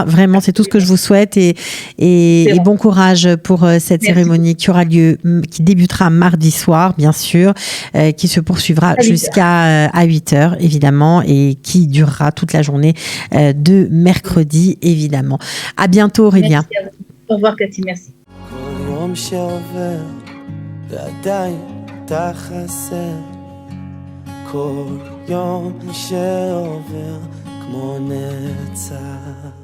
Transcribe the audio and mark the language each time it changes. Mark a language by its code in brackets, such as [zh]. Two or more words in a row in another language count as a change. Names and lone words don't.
[fr] Vraiment, c'est tout ce que je vous souhaite et bon courage pour cette cérémonie qui aura lieu, qui débutera mardi soir, bien sûr, qui se poursuivra jusqu'à 8h, évidemment, et qui durera toute la journée de mercredi, évidemment. À bientôt, Aurélia. Merci à vous. Au revoir, Cathy, merci. [he] יום שעובר ועדיין אתה חסר כל יום שעובר כמו נצח